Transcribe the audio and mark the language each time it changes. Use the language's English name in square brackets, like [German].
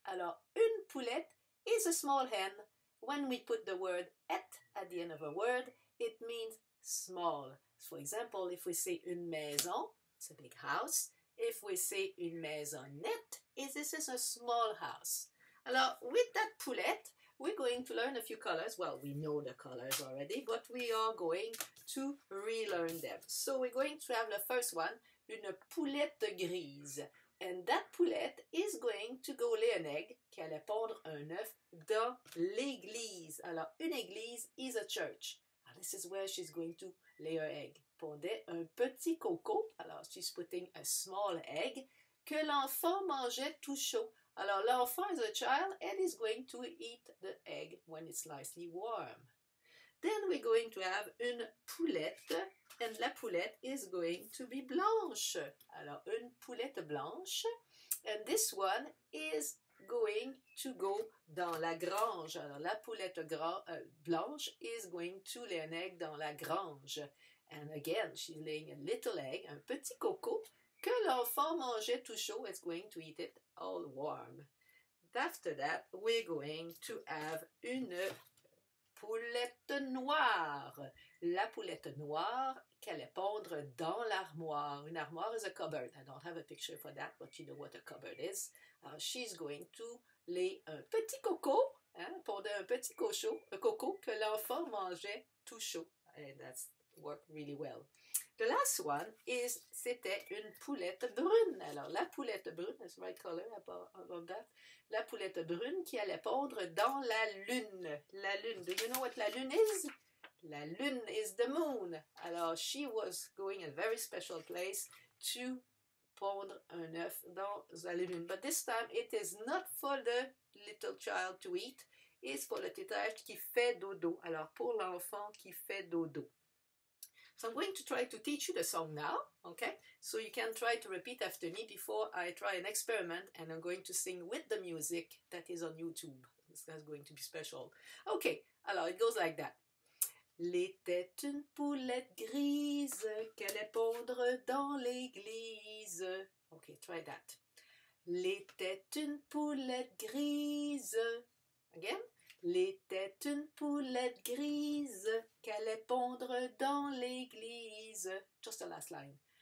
[French] Alors, une poulette [English] is a small hen. When we put the word et at the end of a word, it means small. For example, if we say [French] une maison, [English] it's a big house. If we say [French] une maisonnette, [English] this is a small house. [French] Alors, [English] with that poulette, we're going to learn a few colors. Well, we know the colors already, but we are going to relearn them. So we're going to have the first one, [French] une poulette grise. [English] And that poulette is going to go lay an egg, [French] qui allait pondre un œuf dans l'église. Alors, une église [English] is a church. This is where she's going to lay her egg. [French] Pondait un petit coco. Alors, [English] she's putting a small egg [French] que l'enfant mangeait tout chaud. Alors, l'enfant [English] is a child and is going to eat the egg when it's nicely warm. Then we're going to have [French] une poulette, and la poulette [English] is going to be [French] blanche. Alors, une poulette blanche, [English] and this one is going to go [French] dans la grange. Alors, la poulette blanche [English] is going to lay an egg [French] dans la grange. [English] And again, she's laying a little egg, [French] un petit coco, que l'enfant mangeait tout chaud. [English] It's going to eat it all warm. After that, we're going to have [French] une poulette noire. La poulette noire qu'elle allait pondre dans l'armoire. Une armoire [English] is a cupboard. I don't have a picture for that, but you know what a cupboard is. She's going to lay [French] un petit coco, pondre un petit coco que l'enfant mangeait tout chaud. [English] And that's worked really well. The last one [French] c'était une poulette brune. Alors, la poulette brune, [English] that's the right color above that. [French] La poulette brune qui allait pondre dans la lune. La lune, [English] do you know what la lune is? La lune is the moon. [French] Alors, [English] she was going a very special place to [French] pondre un œuf dans la lune. [English] But this time, it is not for the little child to eat. It's [French] pour le petit âge qui fait dodo. Alors, pour l'enfant qui fait dodo. [English] So I'm going to try to teach you the song now, okay? So you can try to repeat after me before I try an experiment, and I'm going to sing with the music that is on YouTube. This is going to be special. Okay, [French] alors [English] it goes like that. [French] L'était une poulette grise qu'elle allait pondre dans l'église. [English] Okay, try that. [French] L'était une poulette grise. [English] Again. [French] L'était une poulette grise qu'elle allait pondre dans l'église. [English] Just the last line.